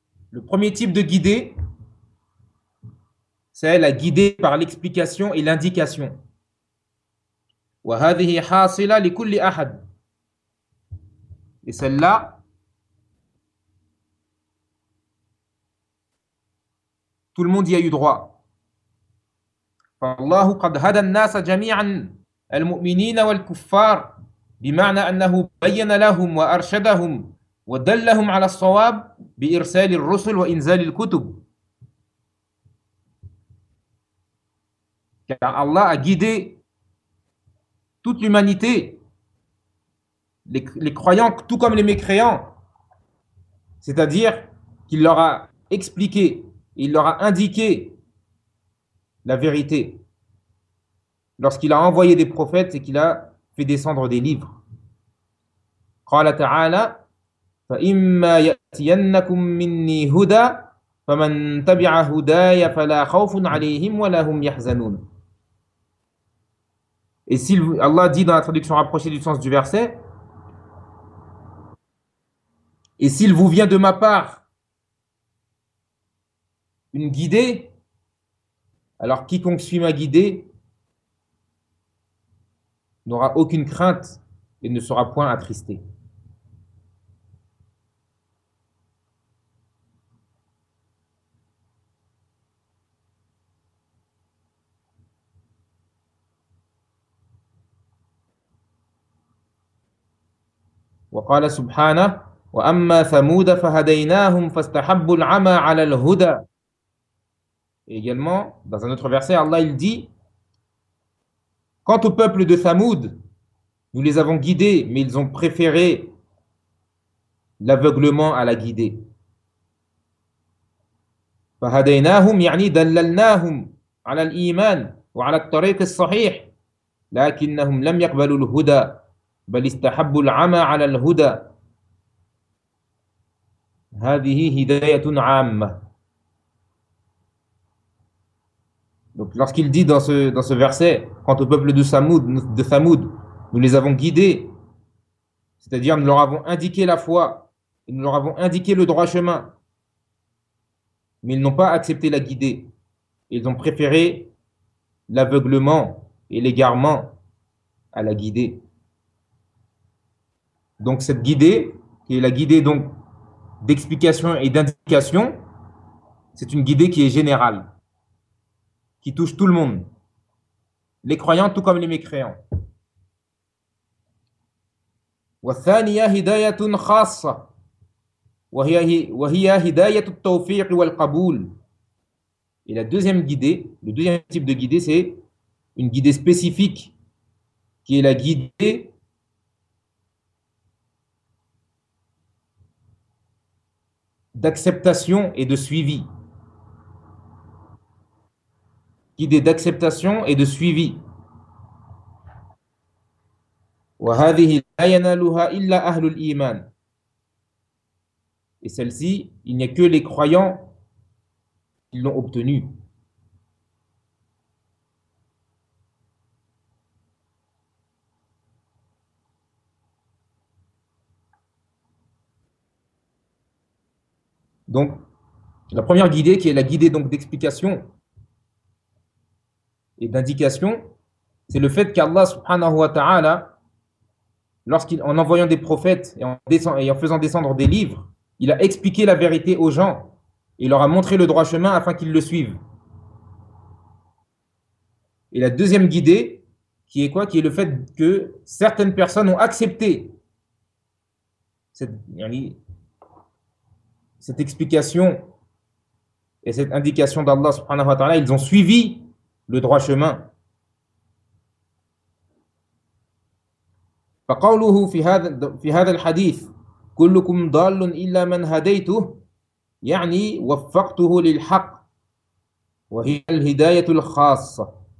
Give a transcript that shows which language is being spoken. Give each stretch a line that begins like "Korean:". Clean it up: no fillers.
French: Le premier type de guidée, c'est la guidée par l'explication et l'indication.
Arabic: وهذه حاصلة لكل أحد.
French: Et celle-là, tout le monde y a eu droit.
Arabic: فالله قد هدى الناس جميعا المؤمنين والكفار بمعنى أنه بين لهم وأرشدهم ودلهم على الصواب بإرسال الرسل وإنزال الكتب.
French: Car Allah a guidé toute l'humanité, les croyants tout comme les mécréants, c'est-à-dire qu'il leur a expliqué, il leur a indiqué la vérité lorsqu'il a envoyé des prophètes et qu'il a fait descendre des livres.
Arabic: قال تعالى: فإما يأتينكم مني هدى فمن تبع هداي فلا خوف عليهم ولا هم يحزنون.
French: Et si Allah dit dans la traduction rapprochée du sens du verset, et s'il vous vient de ma part une guidée, alors quiconque suit ma guidée n'aura aucune crainte et ne sera point attristé.
Arabic: وقال سبحانه: وأما ثمود فهديناهم فاستحبوا العمى على الهدى.
French: Également, dans un autre verset, Allah il dit: quant au peuple de Thamoud, nous les avons guidés, mais ils ont préféré l'aveuglement à la guidée.
Arabic: فهديناهم يعني دللناهم على الإيمان وعلى الطريق الصحيح لكنهم لم يقبلوا الهدى بل استحبوا العمى على الهدى هذه هداية عامة.
French: Donc lorsqu'il dit dans ce verset, quant au peuple de Thamoud, nous les avons guidés, c'est-à-dire nous leur avons indiqué la foi, et nous leur avons indiqué le droit chemin, mais ils n'ont pas accepté la guidée, ils ont préféré l'aveuglement et l'égarement à la guidée. Donc cette guidée, qui est la guidée donc d'explication et d'indication, c'est une guidée qui est générale, qui touche tout le monde, les croyants tout comme les mécréants.
Arabic: والثانية هداية خاصة وهي هداية التوفيق والقبول.
French: Et la deuxième guidée, le deuxième type de guidée, c'est une guidée spécifique qui est la guidée d'acceptation et de suivi. Guidée d'acceptation et de suivi.
Arabic: وهذه لا ينالها إلا أهل الإيمان.
French: Et celle-ci, il n'y a que les croyants qui l'ont obtenue. Donc, la première guidée, qui est la guidée donc d'explication et d'indication, c'est le fait qu'Allah subhanahu wa ta'ala, lorsqu'il, en envoyant des prophètes et en faisant descendre des livres, il a expliqué la vérité aux gens et leur a montré le droit chemin afin qu'ils le suivent. Et la deuxième guidée, qui est quoi? Qui est le fait que certaines personnes ont accepté cette explication et cette indication d'Allah subhanahu wa ta'ala, ils ont suivi le droit chemin.
Arabic: فقوله في هذا الحديث كلكم ضال إلا من هديته يعني وفقته للحق وهي الهداية الخاصة.